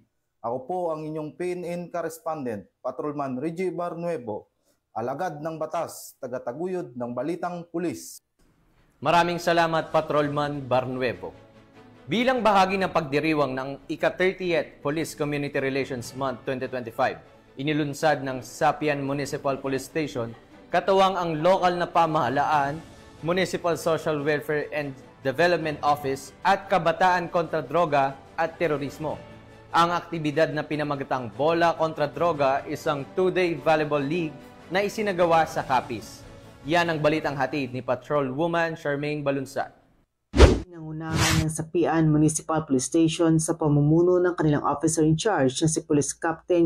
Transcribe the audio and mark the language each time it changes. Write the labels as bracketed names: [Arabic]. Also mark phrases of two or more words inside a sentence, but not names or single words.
[Filipino] Ako po ang inyong PNN correspondent, Patrolman Reggie Barnuevo, alagad ng batas, tagataguyod ng balitang pulis. Maraming salamat, Patrolman Barnuevo. Bilang bahagi ng pagdiriwang ng ika-30th Police Community Relations Month 2025, inilunsad ng Sapian Municipal Police Station, katuwang ang lokal na pamahalaan, Municipal Social Welfare and Development Office at Kabataan kontra Droga at Terorismo. Ang aktibidad na pinamagatang Bola kontra Droga, isang [English] 2-day volleyball league [Filipino] na isinagawa sa Capiz. Yan ang balitang hatid ni Patrolwoman Charmaine Balunsat. Nangunahan ng Sapian Municipal Police Station sa pamumuno ng kanilang [English] officer in charge [Filipino] na si Police Captain